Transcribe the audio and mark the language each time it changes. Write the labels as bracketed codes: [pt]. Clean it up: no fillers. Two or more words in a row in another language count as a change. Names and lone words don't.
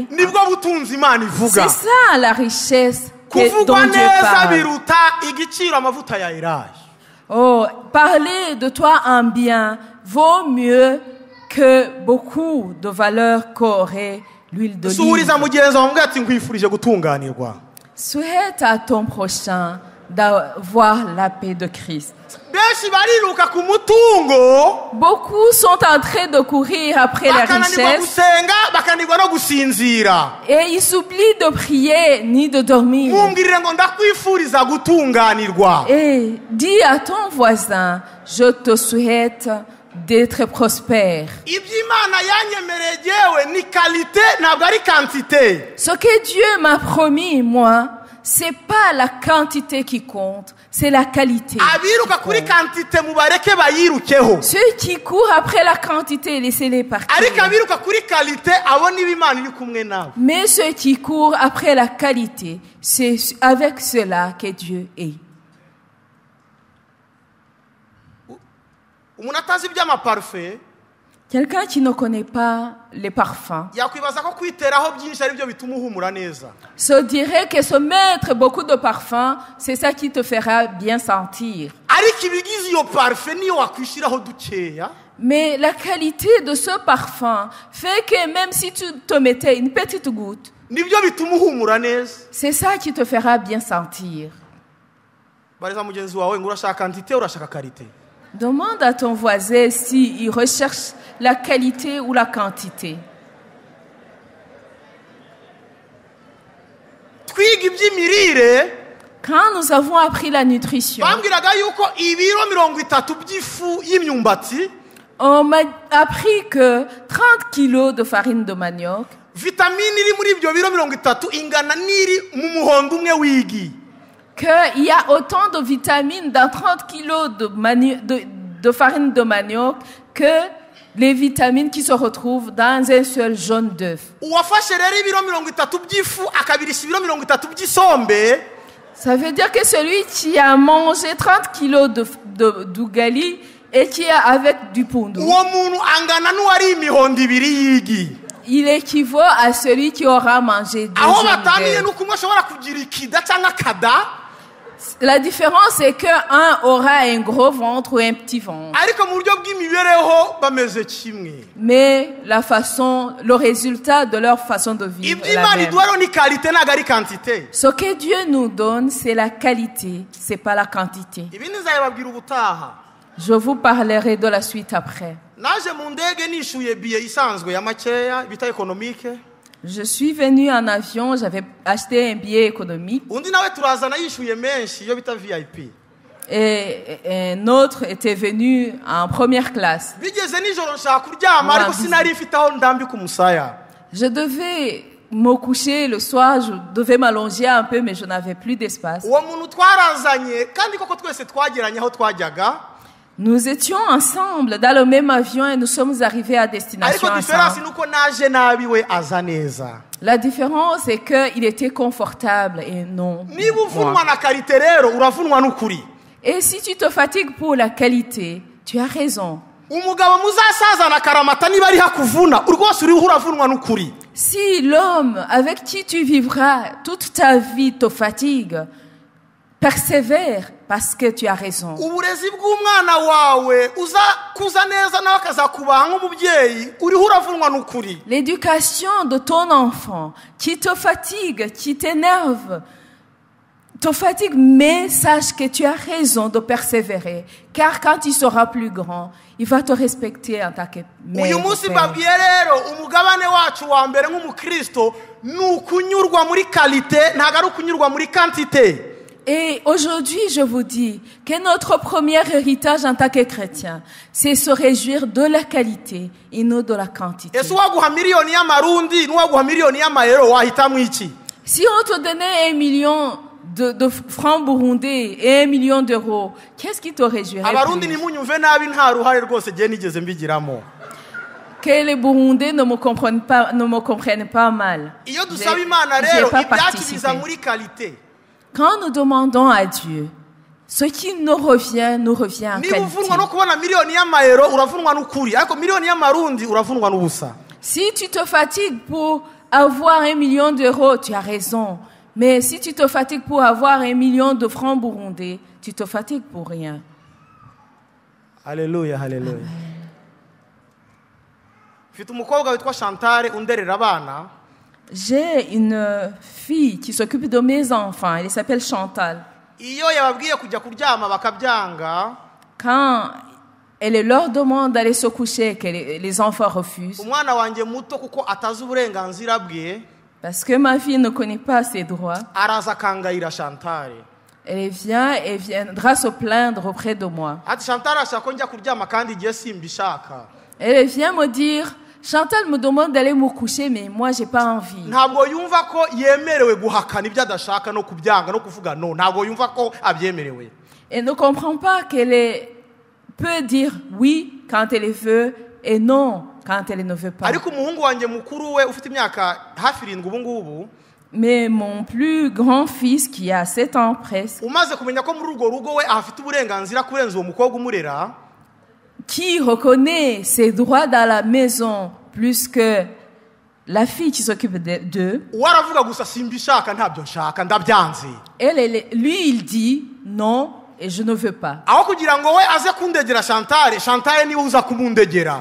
[rn] nibwo butunzi Imana ivuga. [fr] c'est ça la richesse dont [rn] Kuvugwa [fr] Dieu [rn] neza [fr] parle. [rn] biruta igiciro amavuta ya elayo. [fr] Oh, parler de toi en bien vaut mieux que beaucoup de valeur qu'aurait l'huile d'olive. [rn] Suhuriza mugenzi wawe ati nkwifurije gutunganirwa. [fr] Souhaite à ton prochain d'avoir la paix de Christ. [rn] benshi bariruka ku mutungo [fr] Beaucoup sont en train de courir après la [rn] bakananirwa [fr] richesse [rn] gusenga bakananirwa no gusinzira. [fr] et ils s'oublient de prier ni de dormir. [rn] Mumbwirire ngo ndakwifuriza gutunganirwa. [fr] Et dis à ton voisin, je te souhaite d'être prospère. [rn] Iby'Imana yanyemereye jewe ni qualité ntabwo ari quantité. [fr] Ce que Dieu m'a promis, moi, c'est pas la quantité qui compte, c'est la qualité. [rn] Abiruka kuri quantité mubareke bayirukeho. [fr] Ceux qui courent après la quantité, laissez-les partir. [rn] Ariko abiruka kuri qualité abo niba Imana iri kumwe nawe. [fr] Mais ceux qui courent après la qualité, c'est avec cela que Dieu est. [rn] Umuntu atazi iby'amaparufe [fr] Quelqu'un qui ne connaît pas les parfums [rn] yakwibaza ko kwiteraho byinshi ari byo bituma uhumura neza. [fr] se dirait que se mettre beaucoup de parfums, c'est ça qui te fera bien sentir. [rn] Ariko ibigize iyo parufe niyo wakwishyiraho dukeya [fr] Mais la qualité de ce parfum fait que même si tu te mettais une petite goutte, [rn] nibyo bituma uhumura neza. [fr] c'est ça qui te fera bien sentir. [rn] Bariza mugenzi wawe ngo urashaka quantité urashaka qualité. [fr] Demande à ton voisin s'il recherche la qualité ou la quantité. [rn] Twiga iby'imirire [fr] Quand nous avons appris la nutrition, [rn] bambwiraga yuko ibiro 30 by'ifu y'imyumbati [fr] on m'a appris que 30 kilos de farine de manioc, [rn] vitamine iri muri ibyo biro 30 ingana n'iri mu muhondo umwe w'igi. [fr] qu'il y a autant de vitamines dans 30 kilos de farine de manioc que les vitamines qui se retrouvent dans un seul jaune d'œuf. [rn] Uwafashe rero ibiro 30 by'ifu akabirisha ibiro 30 by'isombe [fr] Ça veut dire que celui qui a mangé 30 kilos d'ugali et qui est avec du pundu, [rn] uwo muntu angana n'uwari imihondo ibiri y'igi. [fr] il équivaut à celui qui aura mangé 2 [rn] Aho [fr] jaunes [rn] bataniye [fr] d'œuf. [rn] nuko umwe ashobora kugira ikida cyangwa kada [fr] La différence, c'est qu'un aura un gros ventre ou un petit ventre. [rn] ariko mu buryo bw'imibereho bameze kimwe. [fr] Mais le résultat de leur façon de vivre est la [rn] Iby'Imana [fr] même. [rn] iduharo ni qualité ntabwo ari quantité. [fr] Ce que Dieu nous donne, c'est la qualité, c'est pas la quantité. [rn] Ibindi nzababwira ubutaha. [fr] Je vous parlerai de la suite après. [rn] Naje mu ndege nishuye biye isanzwe ya makeya bita économique. [fr] Je suis venue en avion, j'avais acheté un billet économique [rn] Undi nawe turazana yishuye menshi yo bita VIP. [fr] et un autre était venu en première classe. [rn] Bigeze nijoro nshaka kuryama ariko sinari mfite aho ndambika umusaya. [fr] Je devais me coucher le soir, je devais m'allonger un peu, mais je n'avais plus d'espace. [rn] Uwo muntu twarazanye kandi koko twese twageranye aho twajyaga. [fr] Nous étions ensemble dans le même avion et nous sommes arrivés à destination [rn] Ariko diference [fr] ensemble. [rn] nuko naje nabi we aza neza. [fr] La différence est qu'il était confortable et non [rn] Niba [fr] moi. [rn] uvunwa na qualité rero uravunwa n'ukuri. [fr] Et si tu te fatigues pour la qualité, tu as raison. [rn] Umugabo muzasaza na karamata niba ari hakuvuna urwose uriho uravunwa n'ukuri. [fr] Si l'homme avec qui tu vivras toute ta vie te fatigue, persévère parce que tu as raison. [rn] Uburezi bw'umwana wawe uza kuza neza nawe akazakubaha nk'umubyeyi uriho uravunwa n'ukuri. [fr] L'éducation de ton enfant qui te fatigue, qui t'énerve, te fatigue, mais sache que tu as raison de persévérer. Car quand il sera plus grand, il va te respecter en tant que mère. [rn] Uyu munsi mbabwiye rero umugabane wacu wa mbere nk'umukristo ni ukunyurwa muri qualité ntabwo ari ukunyurwa muri quantité. [fr] Et aujourd'hui, je vous dis que notre premier héritage en tant que chrétien, c'est se réjouir de la qualité et non de la quantité. [rn] Ese uwaguha miliyoni y'amarundi n'uwaguha miliyoni y'amayero wahitamo iki? [fr] Si on te donnait 1 million de francs burundais et 1 million d'euros, qu'est-ce qui te réjouirait [rn] Abarundi [fr] plus? [rn] nimunyumve nabi nta ruhare rwose gihe nigeze mbigiramo. [fr] Que les Burundais ne me comprennent pas mal. [rn] Iyo dusaba Imana [fr] J'ai [rn] rero [fr] pas [rn] ibyacu biza [fr] participé. [rn] muri qualité. [fr] Quand nous demandons à Dieu, ce qui nous revient en [rn] Niba [fr] qualité. [rn] uvunwa no kubona miliyoni y'amayero uravunwa n'ukuri ariko miliyoni y'amarundi uravunwa n'ubusa. [fr] Si tu te fatigues pour avoir 1 million d'euros, tu as raison. Mais si tu te fatigues pour avoir 1 million de francs burundais, tu te fatigues pour rien. [rn] Haleluya, haleluya. Mfite umukobwa witwa Chantal underera abana. [fr] J'ai une fille qui s'occupe de mes enfants. Elle s'appelle Chantal. [rn] iyo yababwiye kujya kuryama bakabyanga, [fr] quand elle leur demande d'aller se coucher, que les enfants refusent, [rn] umwana wanjye muto kuko atazi uburenganzira bwe, [fr] parce que ma fille ne connaît pas ses droits, [rn] araza akangayira Chantal. [fr] elle vient et viendra se plaindre auprès de moi. [rn] Ati Chantal ashaka ko njya kuryama kandi igihe simbishaka. [fr] Elle vient me dire, Chantal me demande d'aller me coucher, mais moi j'ai pas envie. [rn] Ntabwo yumva ko yemerewe guhakana ibyo adashaka no kubyanga no kuvuga no. Ntabwo yumva ko abyemerewe. [fr] Elle ne comprend pas qu'elle peut dire oui quand elle veut et non quand elle ne veut pas. [rn] Ariko umuhungu wanjye mukuru we ufite imyaka hafi 7 ubu ngubu, [fr] Mais mon plus grand fils qui a 7 ans presque, [rn] umaze kumenya ko muri urwo rugo we afite uburenganzira kurenza uwo mukobwa umurera, [fr] qui reconnaît ses droits dans la maison plus que la fille qui s'occupe d'eux, [rn] waravuga gusa simbishaka ntabyo nshaka ndabyanze. [fr] lui il dit non et je ne veux pas. [rn] Aho kugira ngo we aze kundegera Chantal niwe uza kumundegera.